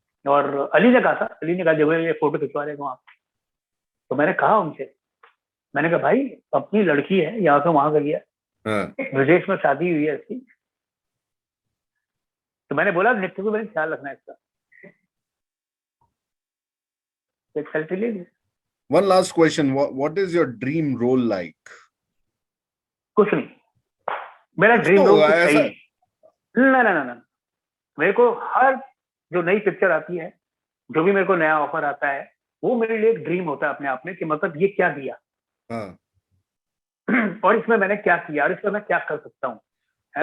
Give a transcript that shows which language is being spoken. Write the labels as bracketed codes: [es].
[hi] और अली ने कहा था, अली ने कहा जब ये फोटो खिंचवा रहे हो आप, तो मैंने कहा उनसे, मैंने कहा भाई अपनी लड़की है, यहाँ से वहां गई है, हाँ। विदेश में शादी हुई है इसकी, तो मैंने बोला नित्य को मैंने ख्याल रखना है इसका, एक सेल्फी ले ली। [en] One last question. What is your dream role like? [hi] कुछ नहीं, मेरा कुछ तो ड्रीम रोल होगा कुछ है ही ऐसा। नहीं। ना ना ना ना, मेरे को हर जो नई पिक्चर आती है, जो भी मेरे को नया ऑफर आता है, वो मेरे लिए एक ड्रीम होता है अपने आप में कि मतलब ये क्या दिया हाँ। और इसमें मैंने क्या किया और इसमें मैं क्या कर सकता हूँ, है